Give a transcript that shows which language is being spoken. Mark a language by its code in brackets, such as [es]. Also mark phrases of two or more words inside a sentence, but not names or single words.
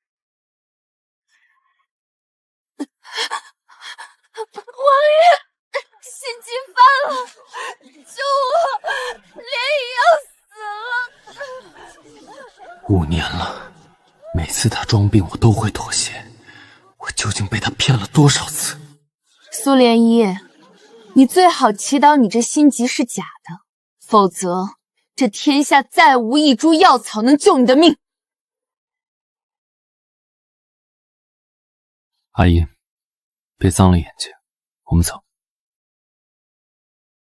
[zh] 王爺，心急犯了，救我！蓮姨要死了！5 年了，每次他裝病我都會妥協，我究竟被他騙了多少次？蘇蓮依，你最好祈禱你這心急是假的，否則這天下再無一株藥草能救你的命。阿音，別髒了眼睛，我們走。